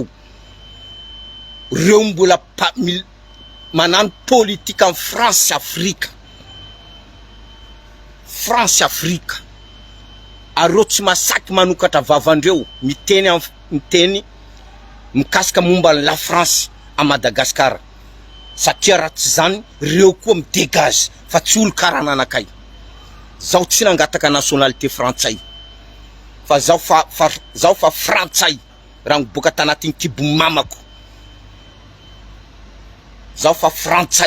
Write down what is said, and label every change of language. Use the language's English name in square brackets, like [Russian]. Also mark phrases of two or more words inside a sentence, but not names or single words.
[Malagasy] Reo mbola manano politika amin'ny France, Afrika. France, Afrika. Areo tsy masaky manokatra vavandreo miteny mikasika momba la France à Madagasikara. Satria raha tsy zany, reo koa midégage fa tsy olo karaha nanakay. Zaho tsy nangataka [French] nationalité frantsay. [Malagasy] Fa zaho fa frantsay raha miboaka tanatin'ny kibo mamako. Zaho fa frantsay.